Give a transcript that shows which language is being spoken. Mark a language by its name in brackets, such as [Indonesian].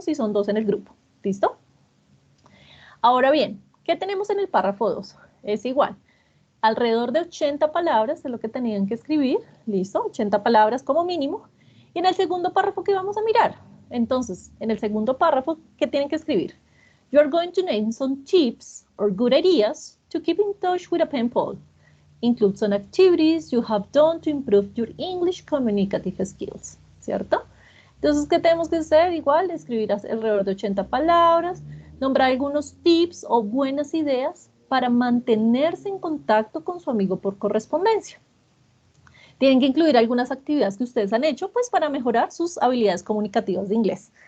[Spanish] Si son 2 en el grupo, ¿listo? Ahora bien, ¿qué tenemos en el párrafo 2? Es igual, alrededor de 80 palabras es lo que tenían que escribir, ¿listo? 80 palabras como mínimo. Y en el segundo párrafo, ¿qué vamos a mirar? Entonces, en el segundo párrafo, ¿qué tienen que escribir? [English] You are going to name some tips or good ideas to keep in touch with a pen pal. Include some activities you have done to improve your English communicative skills, [Spanish] ¿cierto? Entonces, ¿qué tenemos que hacer? Igual, escribir alrededor de 80 palabras, nombrar algunos tips o buenas ideas para mantenerse en contacto con su amigo por correspondencia. Tienen que incluir algunas actividades que ustedes han hecho, pues, para mejorar sus habilidades comunicativas de inglés.